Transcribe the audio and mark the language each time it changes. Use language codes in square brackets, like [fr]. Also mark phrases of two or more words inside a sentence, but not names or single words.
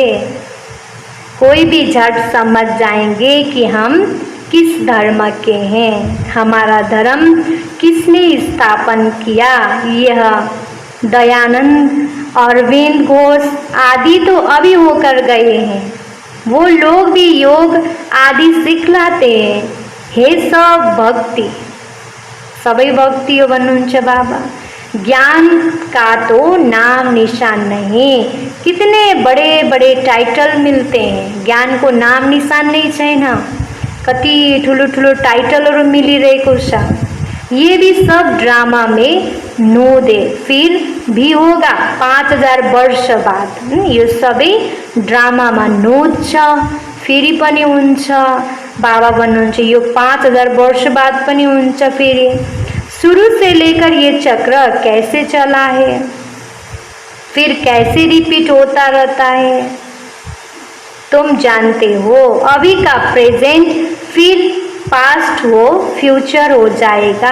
[hi] कोई भी झट समझ जाएंगे कि हम किस धर्म के हैं, हमारा धर्म किसने स्थापन किया। यह दयानंद अरविंद घोष आदि तो अभी होकर गए हैं, वो लोग भी योग आदि सिखलाते हैं। हे सब भक्ति, [ne] सबै भक्ति हो भन्नुहुन्छ बाबा। [hi] ज्ञान का तो नाम निशान नहीं। कितने बड़े बड़े टाइटल मिलते हैं, ज्ञान को नाम निशान नहीं छैन। [ne] कति ठुलो ठुलो टाइटलहरू मिलिरहेको छ। [hi] ये भी सब ड्रामा में नोद है, फिर भी होगा 5000 वर्ष बाद। [ne] यो सबै ड्रामामा नोद छ, फेरि पनि हुन्छ। बाबा भन्नुहुन्छ यो 5000 वर्ष बाद पनि हुन्छ। [hi] फेरि शुरू से लेकर ये चक्र कैसे चला है, फिर कैसे रिपीट होता रहता है, तुम जानते हो। अभी का प्रेजेंट फिर पास्ट हो फ्यूचर हो जाएगा।